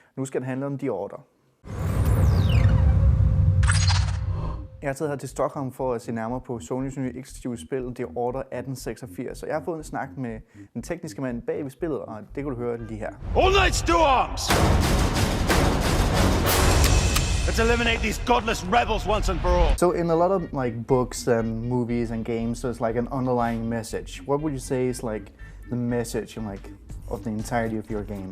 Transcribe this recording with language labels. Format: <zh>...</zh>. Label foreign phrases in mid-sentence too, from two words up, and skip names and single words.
<da>Nu skal det handle om The Order. Jeg har taget her til Stockholm for at se nærmere på Sonys nye eksklusive spil, The Order 1886. Så jeg har fået en snak med den tekniske mand bag ved spillet, og det kan du høre lige her.</da> <en>All knights to arms! Let's eliminate these godless rebels once and for all. So in a lot of like books and movies and games, there's like an underlying message. What would you say is like the message of the entirety of your game?</en>